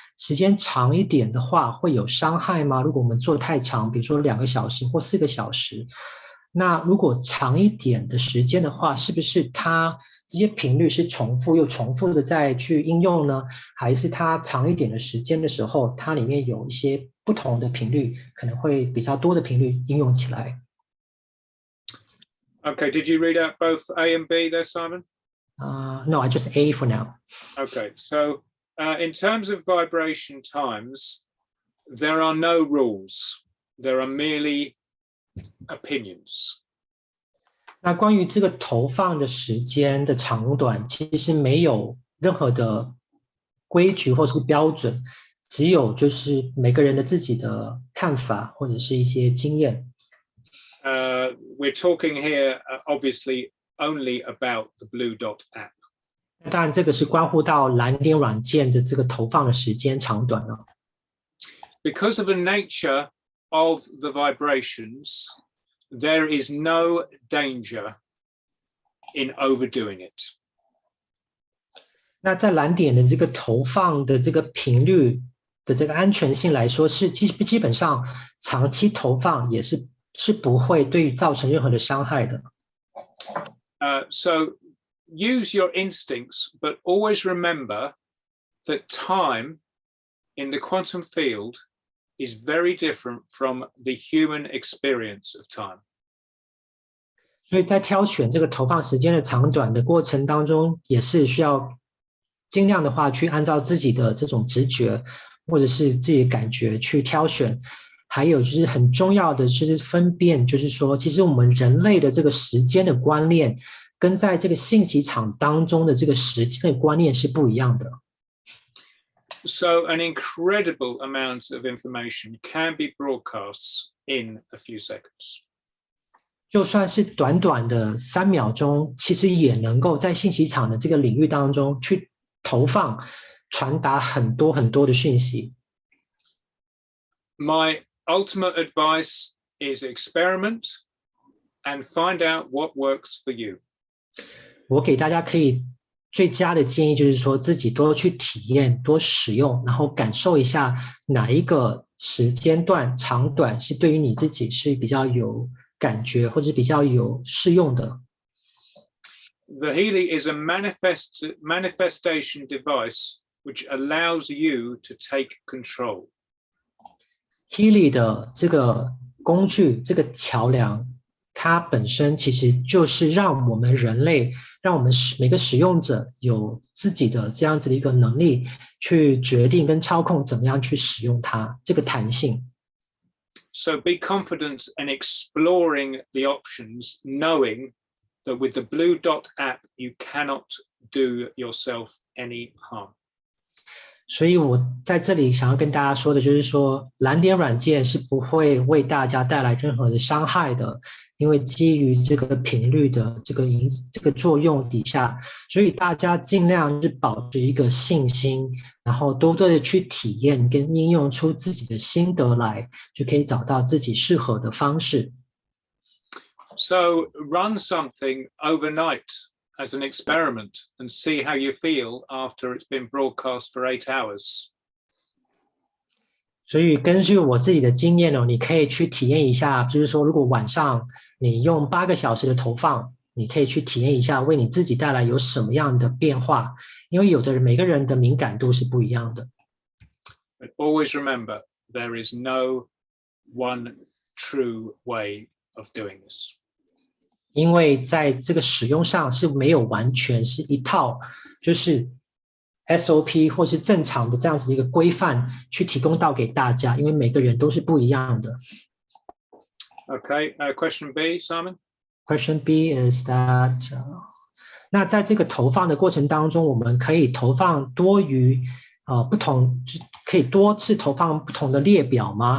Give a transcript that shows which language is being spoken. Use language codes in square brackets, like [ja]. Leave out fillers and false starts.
[zh] 时间长一点的话会有伤害吗？如果我们做太长，比如说2个小时或4个小时，那如果长一点的时间的话，是不是它这些频率是重复的再去应用呢？还是它长一点的时间的时候，它里面有一些不同的频率，可能会比较多的频率应用起来？ [en] Okay, did you read out both A and B there, Simon? No, I just A for now. Okay, so in terms of vibration times, there are no rules. There are merely opinions. [zh] 那关于这个投放的时间的长短，其实没有任何的规矩或是标准，只有就是每个人的自己的看法或者是一些经验。 [en] We're talking here, obviously, only about the Blue Dot app. [zh] 当然，这个是关乎到蓝点软件的这个投放的时间长短了。 [en] Because of the nature of the vibrations, there is no danger in overdoing it. [zh] 那在蓝点的这个投放的这个频率的这个安全性来说，是基本上长期投放也是不会对于造成任何的伤害的。 [en] So use your instincts, but always remember that time in the quantum field is very different from the human experience of time. [zh] 所以在挑选这个投放时间的长短的过程当中，也是需要尽量的话去按照自己的这种直觉或者是自己的感觉去挑选。还有就是很重要的就是分辨，就是说其实我们人类的这个时间的观念跟在这个信息场当中的这个时间的观念是不一样的。 [en] So an incredible amount of information can be broadcast in a few seconds. [zh] 就算是短短的3秒钟，其实也能够在信息场的这个领域当中去投放、传达很多很多的讯息。 [en] My ultimate advice is experiment and find out what works for you. [zh] 我给大家可以最佳的建议就是说，自己多去体验、多使用，然后感受一下哪一个时间段长短是对于你自己是比较有感觉或者比较有适用的。 [en] The healy is a manifestation device which allows you to take control. [zh] healy 的这个工具，这个桥梁，它本身其实就是让我们人类，让我们每个使用者有自己的这样子的一个能力，去决定跟操控怎么样去使用它，这个弹性。 [en] So be confident in exploring the options, knowing that with the Blue Dot app, you cannot do yourself any harm. [zh] 所以我在这里想要跟大家说的就是说，蓝点软件是不会为大家带来任何的伤害的，因为基于这个频率的这个作用底下，所以大家尽量是保持一个信心，然后多多的去体验跟应用出自己的心得来，就可以找到自己适合的方式。 [en] So run something overnight as an experiment and see how you feel after it's been broadcast for 8 hours. [zh] 所以根据我自己的经验你可以去体验一下，就是说如果晚上你用8个小时的投放，你可以去体验一下为你自己带来有什么样的变化，因为每个人的敏感度是不一样的。 [en] But always remember, there is no one true way of doing this. [zh] 因为在这个使用上是没有完全是一套就是 SOP 或是正常的这样子一个规范去提供到给大家，因为每个人都是不一样的。 [en] Okay, question B, Simon? Question B is that [zh] 那在这个投放的过程当中，我们可以投放多于不同，可以多次投放不同的列表吗？